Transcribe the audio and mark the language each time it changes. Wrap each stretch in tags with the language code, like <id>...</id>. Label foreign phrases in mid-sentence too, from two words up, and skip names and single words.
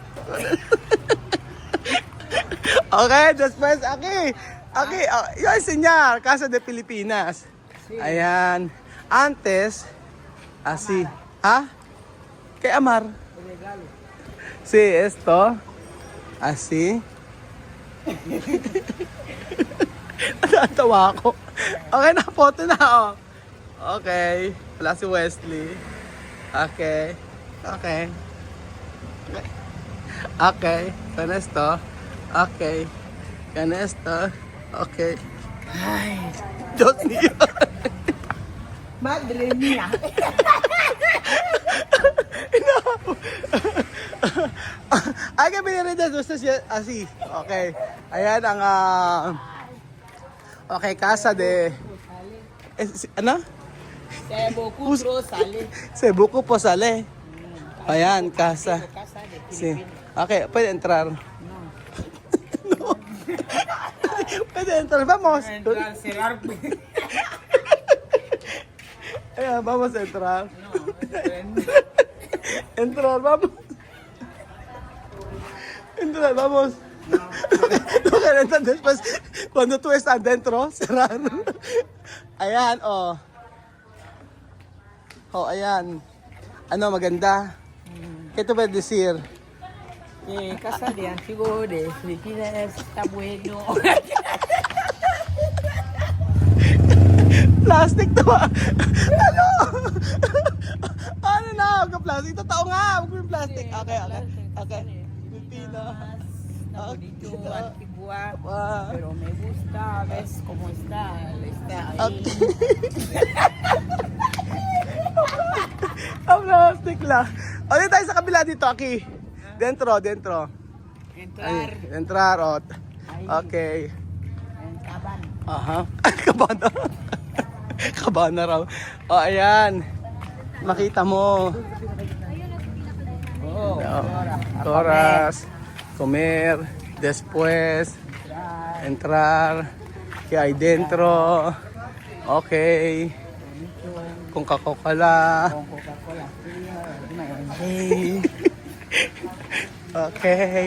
<es>Okay, después aquí. Aquí, yo enseñar Casa de Pilipinas.</es> <tl>Ayan.</tl> <es>Antes, así. ¿Ah? ¿Qué amar? Regalo. Sí, esto. Así.</es> <tl>Natatawa ako. Okay, na photo na oh. Okay. Wala si Wesley. Okay. Okay.</tl> <es>Okay. Con esto. Okay. Con esto. Okay. Ay, Dios mío. madre mía. Hay que pedir de gusto así.</es> <tl>Okay. Ayan ang okay,</tl> <es>casa de</es> <tl>ano? Cebu Cutro sale. Cebu ko po sale. Ayan,</tl> <es>casa. Casa de Sí. Pilipinas. Okay, puede entrar. No. No. Puede entrar, vamos. Entrar, cerrar. Ayan, vamos a entrar. No, Entrar, vamos. Entrar, vamos. No que entrar después, cuando tú estás dentro, cerrar.</es> <tl>Ayan, oh. Oh, ayan. Ano, maganda?</tl> <es>¿Qué te puedes decir? casa de antiguo de Filipinas está bueno.</es> <tl>Plastic to ah. Ano? yung plastic. Totoo nga, wag mo yung plastic. Okay. Pilipinas.</tl> <es>Está bonito, Okay. Antigua, Wow. pero me gusta, ves cómo está, está ahí.</es> <tl>Okay. Ang plastic lang. O, dito tayo sa kabila dito,</tl> <es>Aki. Dentro. Entrar Entrar, o. ahí, Okay. en Caban.</es> <tl>Aha. Kabana. Kabana raw. O, ayan. Makita mo.</tl> <es>Oh, ahora, a Horas. Comer. Después. comer, Entrar. ¿Qué hay dentro? Okay. bonito, Con Coca-Cola. con Coca-Cola fría, Okay. Okay.</es>